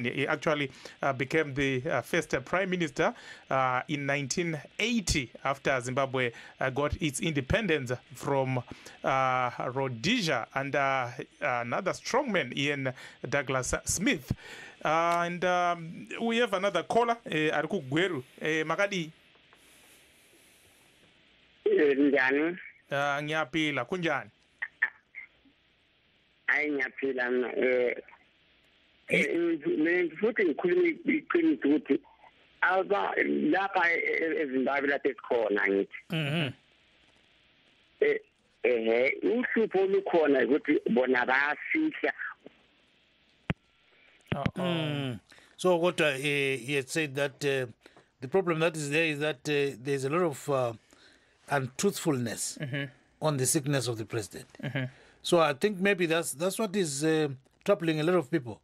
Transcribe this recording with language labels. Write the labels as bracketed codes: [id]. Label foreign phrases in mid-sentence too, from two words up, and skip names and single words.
[en] He actually became the first prime minister in 1980 after Zimbabwe got its independence from Rhodesia and another strongman, Ian Douglas Smith. And we have another caller, [sn] Ariku Gweru. Makadi. Njani? [nd] Ngiyapila, kunjani? Hayi ngiyaphila mina futhi ngikhuluma iqiniso ukuthi lapha eZimbabwe lapha esikhona ngithi uhlupho olukhona ukuthi bona bayafihla. [en] So what he had said that the problem that is there is that there's a lot of untruthfulness on the sickness of the president. So I think maybe that's what is troubling a lot of people.